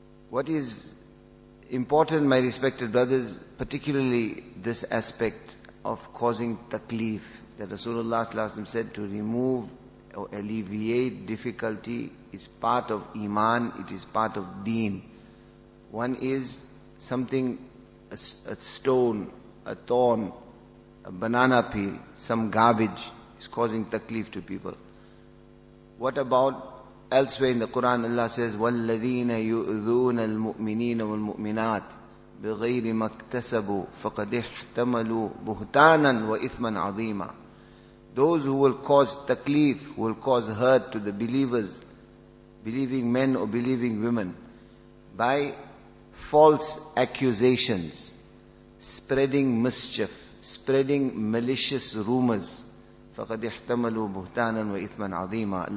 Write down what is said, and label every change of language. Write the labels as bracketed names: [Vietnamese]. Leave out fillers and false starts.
[English] What is important, my respected brothers, particularly this aspect of causing taklif, that Rasulullah sallallahu alaihi wasallam said to remove or alleviate difficulty is part of Iman, it is part of deen. One is something, a stone, a thorn, a banana peel, some garbage is causing taklif to people. What about elsewhere in the Quran? Allah says, [Arabic] وَالَّذِينَ يُؤْذُونَ الْمُؤْمِنِينَ وَالْمُؤْمِنَاتِ بِغَيْرِ مَا اكْتَسَبُوا فَقَدِ احْتَمَلُوا بُهْتَانًا وَإِثْمًا عَظِيمًا. [English] Those who will cause taklif, who will cause hurt to the believers, believing men or believing women, by false accusations, spreading mischief, spreading malicious rumors, [Arabic] فَقَدْ احْتَمَلُوا بُهْتَانًا وَإِثْمًا عَظِيمًا.